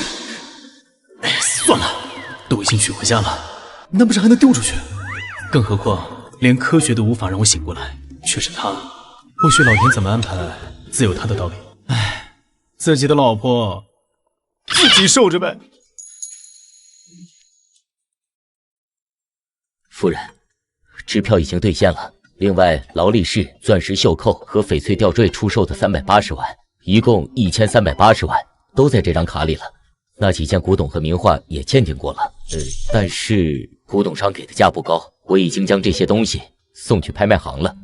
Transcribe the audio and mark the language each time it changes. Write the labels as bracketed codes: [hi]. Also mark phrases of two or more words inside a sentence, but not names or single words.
[zh] 哎，算了，都已經娶回家了，那不是还能丢出去？更何況連科学都無法讓我醒過來，卻是他。或許老天怎麼安排，自有他的道理。哎，自己的老婆自己受着唄。夫人，支票已經兌現了，另外勞力士、鑽石袖扣和翡翠吊墜出售的380萬，一共1380萬，都在這張卡裡了。那幾件古董和名畫也鑑定過了，但是古董商給的價不高，我已經將這些東西送去拍賣行了。